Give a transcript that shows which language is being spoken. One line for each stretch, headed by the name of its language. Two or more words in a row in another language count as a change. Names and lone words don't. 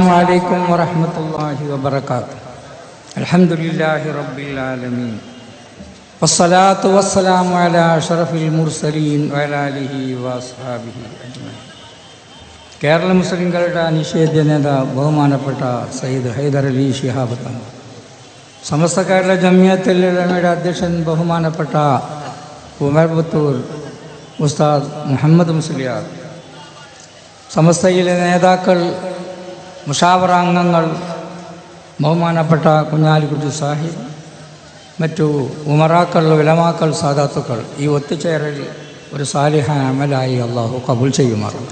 Arabic: السلام عليكم ورحمة الله وبركاته. الحمد لله رب العالمين والصلاة والسلام على أشرف المرسلين وعلى آله وأصحابه أجمعين.
Malayalam: കേരള മുസ്ലിംകളുടെ നിഷേധ്യ നേതാവ് ബഹുമാനപ്പെട്ട സയ്യിദ് ഹൈദർ അലി ശിഹാബ് തങ്ങൾ, സമസ്ത കേരള ജമിയത്തുൽ ഉലമയുടെ അധ്യക്ഷൻ ബഹുമാനപ്പെട്ട ഉമർ പുത്തൂർ ഉസ്താദ് മുഹമ്മദ് മുസ്ലിയാർ, സമസ്തയിലെ നേതാക്കൾ, മുഷാവറ അംഗങ്ങൾ, ബഹുമാനപ്പെട്ട കുഞ്ഞാലിക്കുട്ടി സാഹിബ്, മറ്റു ഉമറാക്കൾ, ഉലമാക്കൾ, സാദാത്തുക്കൾ, ഈ ഒത്തുചേരൽ ഒരു സാലിഹ അമലായി അള്ളാഹു കബൂൽ ചെയ്യുമാറും.